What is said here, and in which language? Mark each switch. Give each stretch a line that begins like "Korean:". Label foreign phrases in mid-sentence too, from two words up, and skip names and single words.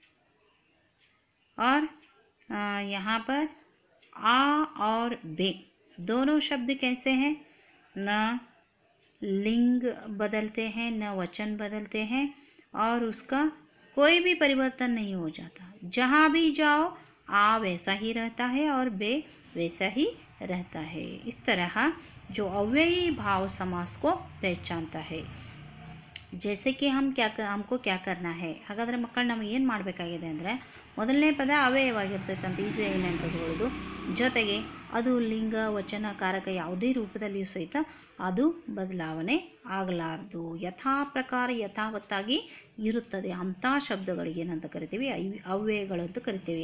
Hindi: और यहाँ पर आ और बे दोनों शब्द कैसे हैं, न लिंग बदलते हैं न वचन बदलते हैं, और उसका कोई भी परिवर्तन नहीं हो जाता। जहाँ भी जाओ आ वैसा ही रहता है और बे वैसा ही रहता है। इस तरह जो अव्ययी भाव समास को पहचानता है। जैसे कि हमको क्या करना है,
Kannada: ಹಾಗಾದರೆ ಮಕ್ಕಳು ನಾವು ಏನು ಮಾಡಬೇಕಾಗಿದೆ ಅಂದರೆ, ಮೊದಲನೇ ಪದ ಅವ್ಯಯವಾಗಿರ್ತೈತೆ ಅಂತ ಈಸಿಯಾಗಿ ನೆನಪಿಟ್ಕೊಳ್ಳೋದು, ಜೊತೆಗೆ ಅದು ಲಿಂಗ ವಚನ ಕಾರಕ ಯಾವುದೇ ರೂಪದಲ್ಲಿಯೂ ಸಹಿತ ಅದು ಬದಲಾವಣೆ ಆಗಲಾರದು, ಯಥಾ ಪ್ರಕಾರ ಯಥಾವತ್ತಾಗಿ ಇರುತ್ತದೆ। ಅಂಥ ಶಬ್ದಗಳಿಗೆ ಏನಂತ ಕರಿತೀವಿ, ಅವ್ಯಯಗಳು ಅಂತ ಕರಿತೀವಿ।